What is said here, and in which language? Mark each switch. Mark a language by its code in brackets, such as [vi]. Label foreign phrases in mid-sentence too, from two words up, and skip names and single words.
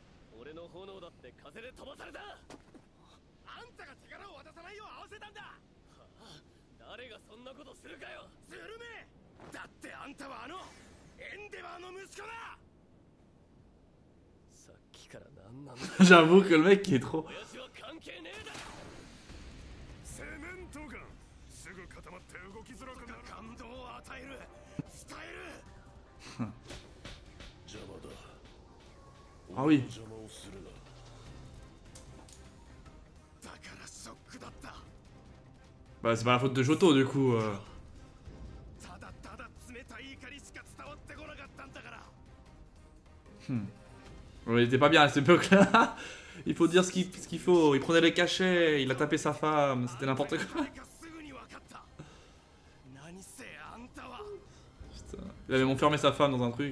[ja] 俺の炎だって風で飛ばされた。あんたが手柄を渡さないよう合わせたんだ。はあ、誰がそんなことするかよ。するめ。だってあんたはエンデバーの息子だ。さっきから何なんだ。 [fr] J'avoue que le mec il est trop. [ja] 親父は関係ねえだ。セメントガンすぐ固まって動きづらくなる。感動を与える、伝える。邪魔だ。 [fr] Ah oui. [ja] 邪魔をするな。だからショックだった。 [fr] Bah c'est pas la faute de Shoto du coup. [ja] ただただ冷たい怒りしか伝わってこなかったんだから。 [fr] Il était pas bien à cette époque-là. Il faut dire ce qu'il faut. Il prenait les cachets, il a tapé sa femme, c'était n'importe quoi. Putain. Il avait enfermé sa femme dans un truc.